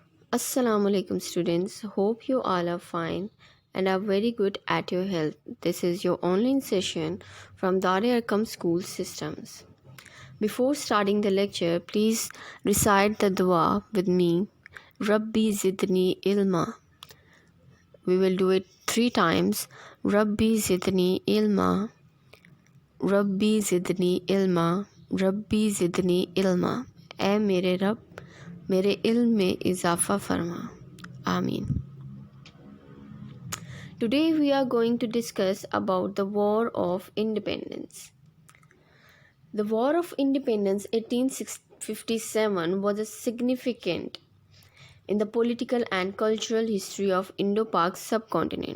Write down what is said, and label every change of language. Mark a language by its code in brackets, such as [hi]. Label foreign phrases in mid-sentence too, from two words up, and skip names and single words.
[ar] السلام عليكم [en] students. Hope you all are fine and are very good at your health. This is your online session from Darul Arqam School Systems. Before starting the lecture, please recite the dua with me. [ar] رب زدني علما. [en] We will do it 3 times. [ar] رب زدني علما. رب زدني علما. رب زدني علما. [ur] اے میرے رب میرے علم میں اضافہ فرما. [en] Ameen. Today we are going to discuss about the War of Independence. The War of Independence 1857 was a significant in the political and cultural history of Indo-Pak subcontinent.